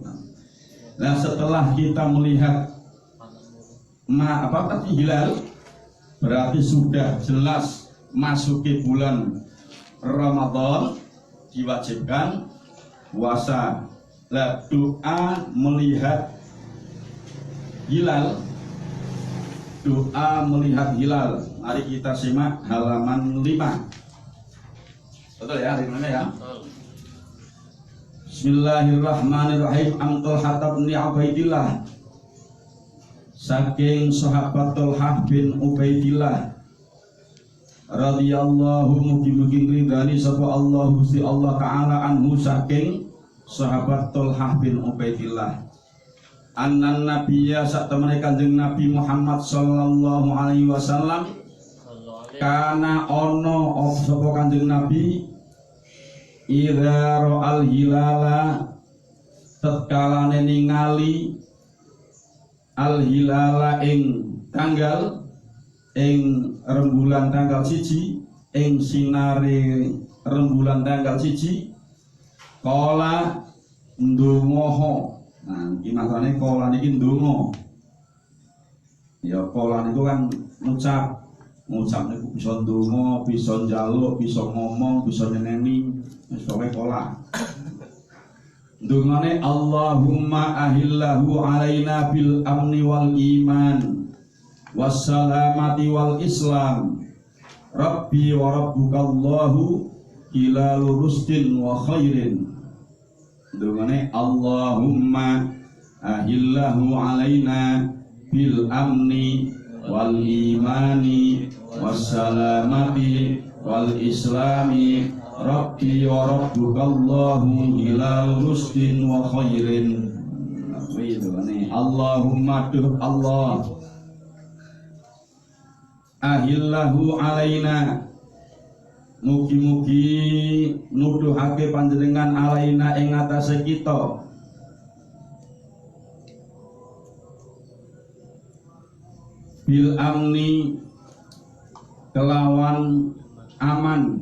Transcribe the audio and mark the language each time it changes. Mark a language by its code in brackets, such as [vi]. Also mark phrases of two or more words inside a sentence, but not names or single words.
[id] Nah setelah kita melihat hilal, berarti sudah jelas masuki bulan Ramadan, diwajibkan puasa. Nah, doa melihat hilal, doa melihat hilal. Mari kita simak halaman 5. Betul ya, halaman ya. [ar] بسم الله الرحمن الرحيم. [jv] Amtul Hatab bin Ubaidillah, saking sahabat Thalhah bin Ubaidillah radhiyallahu mugi-mugi ridani sapa Allah Gusti Allah taala anhu, saking sahabat Thalhah bin Ubaidillah, [ar] أن النبي [jv] sak temene Kanjeng Nabi Muhammad [ar] صلى الله عليه وسلم [jv] kana ono sapa Kanjeng Nabi [ar] إذا رأى الهلال, [jv] tatkalane ningali [ar] الهلال [jv] ing tanggal, ing rembulan tanggal 1, ing sinare rembulan tanggal 1, kala ndonga. Nah, iki makane kala niki ndonga. Ya kala niku kan ngucap niku bisa ndonga, bisa njaluk, bisa ngomong, bisa nyeneni, wis pokoke kala. [ar] Ndongane اللهم أهله علينا بالأمن والإيمان والسلامة والإسلام ربي وربك الله إلى رشد وخير. Ndongane اللهم أهله علينا بالأمن والإيمان والسلامة والإسلام ربي وربك الله إلى رشد وخير. اللهم تو الله أهله علينا, [jv] mugi-mugi nuduhake panjenengan alaina ing atase kita [ar] بالأمن [jv] kelawan aman.